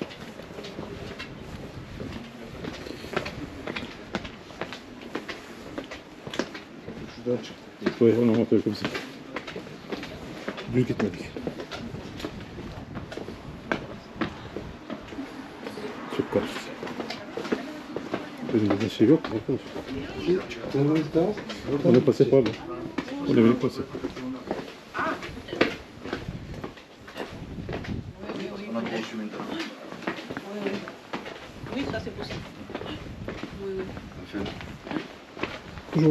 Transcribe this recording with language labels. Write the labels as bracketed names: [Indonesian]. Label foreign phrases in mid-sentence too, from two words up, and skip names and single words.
[French] Ouais, on a monté comme ça. [Turkish] Büyük gitmedik. Çok karıştı. Önümüzde şey yok. [French] On est passé par là. On est venu passer. Oui, ça c'est possible. Oui, oui. Stéphane. Bonjour.